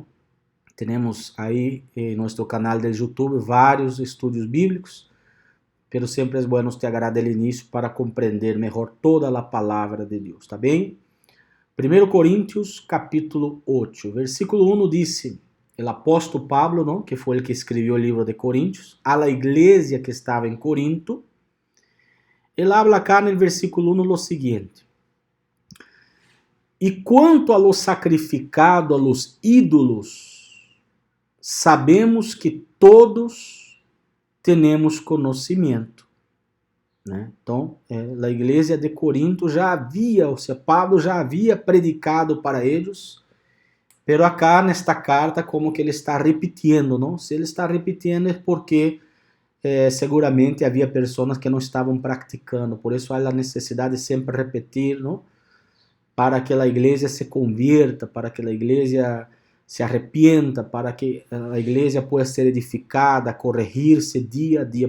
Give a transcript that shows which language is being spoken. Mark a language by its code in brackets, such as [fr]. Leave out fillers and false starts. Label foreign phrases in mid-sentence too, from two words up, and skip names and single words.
[pt] Temos aí em nosso canal do YouTube vários estudos bíblicos, mas sempre é bom te agradar o início para compreender melhor toda a palavra de Deus, tá bem? 1 Coríntios capítulo 8, versículo 1 diz: o apóstolo Pablo, não, que foi o que escreveu o livro de Coríntios, [es] a la [pt] igreja que estava em Corinto, ele [es] habla acá [pt] no versículo 1 o seguinte: e quanto [es] a lo sacrificado a los ídolos, [pt] sabemos que todos temos conhecimento. Né? Então, a igreja de Corinto já havia, ou seja, Pablo já havia predicado para eles, [es] pero acá [pt] nesta carta como que ele está repetindo, não? Se ele está repetindo é porque seguramente havia pessoas que não estavam praticando, por isso há a necessidade de sempre repetir, não? Para que a igreja [es] se convierta, [pt] para que a igreja [es] se arrepienta, [pt] para que a igreja possa ser edificada, corrigir-se dia a dia.